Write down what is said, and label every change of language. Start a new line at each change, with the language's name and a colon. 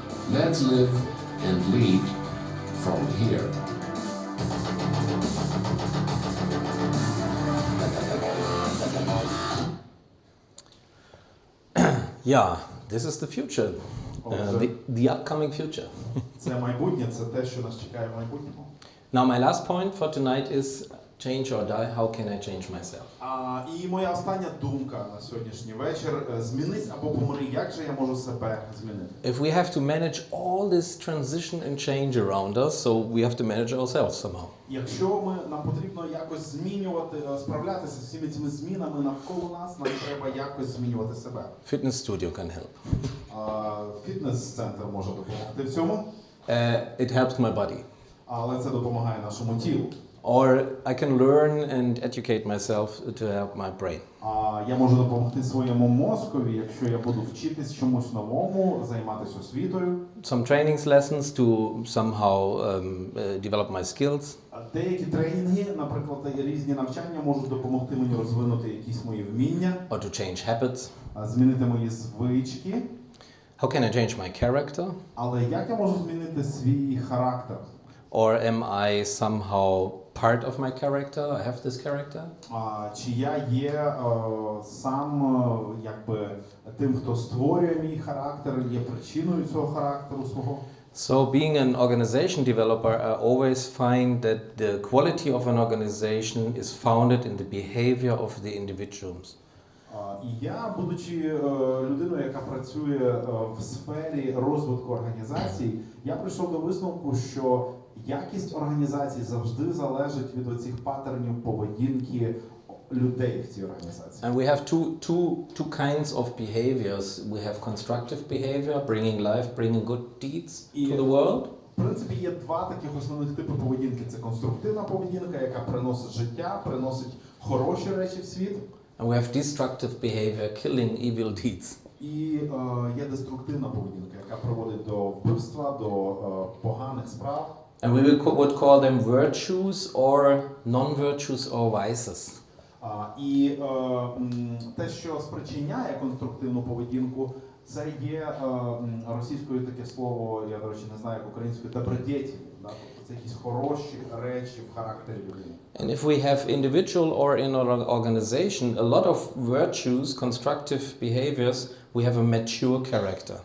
English: Let's live and lead from here. Yeah, this is the future, the upcoming future.
Ukrainian: Це майбутнє, це те, що нас чекає в майбутньому.
English: Now my last point for tonight is change or die. How can I change myself?
Ukrainian: І моя остання думка на сьогоднішній вечір: змінись або помри. Як же я можу себе змінити?
English: If we have to manage all this transition and change around us, so we have to manage ourselves somehow.
Ukrainian: Якщо нам потрібно якось змінювати, справлятися з всіми цими змінами навколо нас, нам треба якось змінювати себе.
English: Fitness studio can help.
Ukrainian: Фітнес-центр може допомогти в цьому.
English: It helps my body.
Ukrainian: Але це допомагає нашому тілу.
English: Or I can learn and educate myself to help my brain.
Ukrainian: Я можу допомогти своєму мозкові, якщо я буду вчитись чомусь новому, займатися освітою.
English: Some trainings lessons to somehow develop my skills.
Ukrainian: Деякі тренінги, наприклад, різні навчання можуть допомогти мені розвинути якісь мої вміння.
English: Or to change habits.
Ukrainian: Змінити мої звички.
English: How can I change my character?
Ukrainian: Але як я можу змінити свій характер?
English: Or am I somehow part of my character? I have this character.
Ukrainian: Чи я є сам якби тим, хто створює мій характер, є причиною цього характеру свого?
English: So being an organization developer, I always find that the quality of an organization is founded in the behavior of the individuals.
Ukrainian: І я, будучи людиною, яка працює в сфері розвитку організацій, я прийшов до висновку, що якість організації завжди залежить від оцих паттернів поведінки людей в цій організації.
English: And we have two kinds of behaviors. We have constructive behavior, bringing life, bringing good deeds to the world.
Ukrainian: В принципі, є два таких основних типи поведінки. Це конструктивна поведінка, яка приносить життя, приносить хороші речі в світ.
English: And we have destructive behavior, killing evil deeds.
Ukrainian: І є деструктивна поведінка, яка приводить до вбивства, до поганих справ.
English: And we would call them virtues or non-virtues or vices.
Ukrainian: І те, що спричиняє конструктивну поведінку, це є російською таке слово, я, до речі, не знаю, як українською, добродетелі. Тобто це якісь хороші речі в характері людини.
English: And if we have individual or in an organization a lot of virtues, constructive behaviors, we have a mature character.